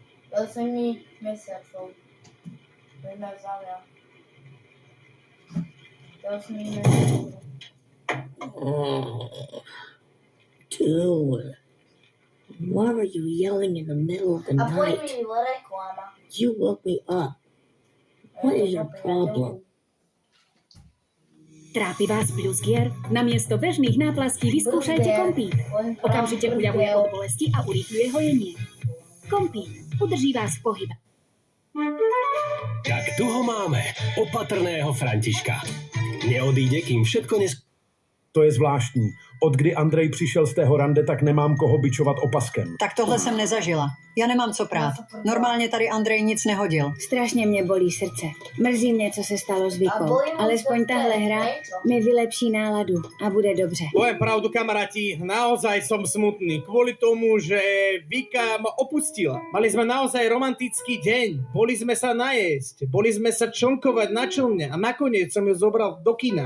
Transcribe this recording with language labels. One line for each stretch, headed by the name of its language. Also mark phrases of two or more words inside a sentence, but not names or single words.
Slovak: 8 mesiacov. Jedna za mňa. 8 mesiacov.
English: Dude, why are you yelling in the middle of the
Slovak: A poď
English: night?
Slovak: mi reklama.
English: You woke me up. What is your problem?
Slovak: Trápi vás pľuskier? Namiesto bežných náplastí vyskúšajte Kompík. Okamžite uľavuje od bolesti a urýchľuje hojenie. Kompík udrží vás v pohybe. Tak tu ho máme, opatrného Františka. Neodíde, kým všetko
Czech: To je zvláštní. Od kdy Andrej přišel z tého rande, tak nemám koho bičovat opaskem. Tak tohle jsem nezažila. Já nemám co prát. Normálně tady Andrej nic nehodil. Strašně mě bolí srdce. Mrzí mě, co se stalo s Vikou.
Slovak: bolí ma
Czech: Alespoň
Slovak: srdce,
Czech: tahle hra
Slovak: prečo?
Czech: mi vylepší náladu a bude dobře.
Slovak: Poviem pravdu, kamaráti, naozaj som smutný kvôli tomu, že Vika ma opustila. Mali sme naozaj romantický deň, boli sme sa najesť, boli sme sa člnkovať na člne a nakoniec som ju zobral do kina.